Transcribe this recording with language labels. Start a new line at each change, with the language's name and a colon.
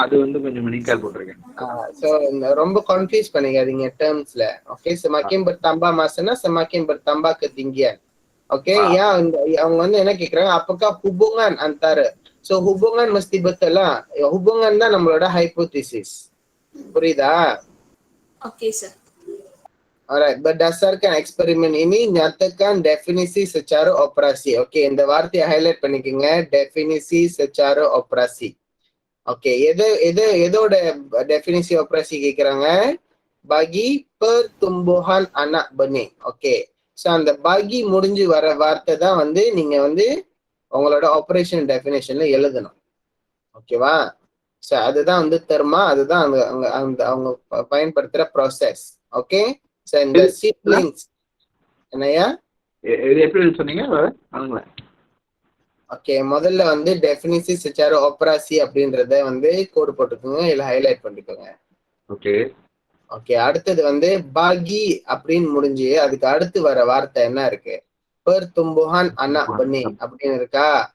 Tamil: அது வந்து கொஞ்சம் meningkat போட்டிருக்கேன். So ரொம்ப கன்ஃபியூஸ் பண்ணிக்காதீங்க டேர்ம்ஸ்ல.
Malay: ஓகே, semakin bertambah masanya semakin bertambah ketinggian. Oke, ya
Tamil: அவங்க வந்து என்ன கேக்குறாங்க,
Malay: apakah hubungan antara. So hubungan mesti betul lah. Ya, hubungan
Tamil: தான் நம்மளோட
Malay: hypothesis.
Tamil: புரியுதா?
English: Okay, sir.
Malay: Alright, berdasarkan eksperimen ini nyatakan definisi secara operasi.
Tamil: Okey, இந்த வார்த்தையை highlight பண்ணிக்கங்க,
Malay: definisi secara operasi.
Tamil: Okey, எதோட definisi operasi கேக்குறாங்க?
Malay: Bagi pertumbuhan anak benih. Okey.
Tamil: So அந்த bagi முடிஞ்சு வர வார்த்தை தான் வந்து நீங்க வந்து உங்களோட ஆபரேஷன் டெஃபினேஷன்ல எழுதணும். ஓகேவா? So அதுதான் வந்து தெர்மா, அதுதான் அந்த அவங்க பயன்படுத்துற ப்ராசஸ். ஓகே, so இந்த சீட்லிங்ஸ் என்னையா இது எப்படி சொன்னீங்க? ஓகே, முதல்ல வந்து டெஃபினிசி செச்சாரு ஆபரேசி அப்படின்றத வந்து கோடு போட்டுக்கோங்க, இல்ல ஹைலைட் பண்ணிக்கோங்க. ஓகே ஓகே, அடுத்தது வந்து பாகி அப்படின்னு முடிஞ்சு அதுக்கு அடுத்து வர வார்த்தை என்ன இருக்கு?
Malay: pertumbuhan anak benih
Tamil: அப்படின்னு இருக்கா?